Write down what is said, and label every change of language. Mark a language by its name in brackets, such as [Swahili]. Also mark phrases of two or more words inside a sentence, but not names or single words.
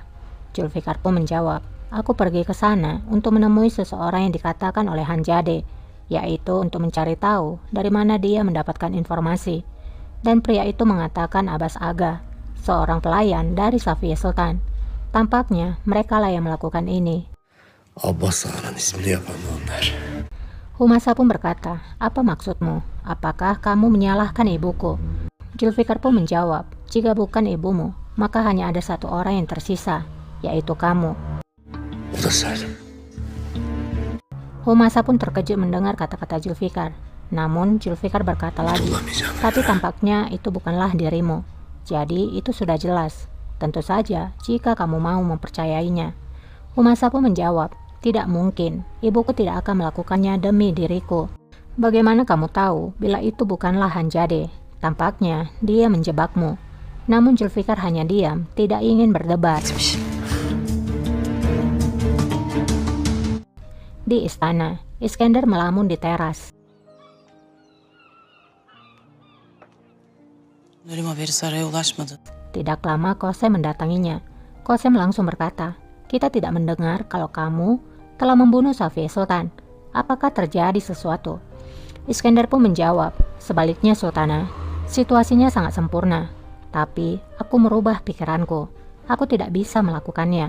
[Indonesian] Zulfikar pun menjawab, aku pergi ke sana untuk menemui seseorang yang dikatakan oleh Hanjade, yaitu untuk mencari tahu dari mana dia mendapatkan informasi. Dan pria itu mengatakan Abbas Aga, seorang pelayan dari Safiye Sultan. Tampaknya mereka lah yang melakukan ini. [Turkish] Abbas Ağa'nın ismini yapan onlar. [Indonesian] Humasa pun berkata, apa maksudmu? Apakah kamu menyalahkan ibuku? Zulfikar pun menjawab, jika bukan ibumu, maka hanya ada satu orang yang tersisa, yaitu kamu. [Turkish] O da Salim. [Indonesian] Humasa pun terkejut mendengar kata-kata Zulfikar. Namun Zulfikar berkata lagi, tapi tampaknya itu bukanlah dirimu. Jadi itu sudah jelas. Tentu saja jika kamu mau mempercayainya. Humasa pun menjawab, tidak mungkin. Ibuku tidak akan melakukannya demi diriku. Bagaimana kamu tahu bila itu bukanlah Hanjade? Tampaknya dia menjebakmu. Namun Zulfikar hanya diam, tidak ingin berdebat. Di istana, Iskandar melamun di teras. [Turkish] Ölüm haberi saraya ulaşmadı. [Indonesian] Tidak lama Kosem mendatanginya. Kosem langsung berkata, kita tidak mendengar kalau kamu telah membunuh Safiye Sultan. Apakah terjadi sesuatu? Iskandar pun menjawab, sebaliknya Sultana, situasinya sangat sempurna. Tapi aku merubah pikiranku. Aku tidak bisa melakukannya.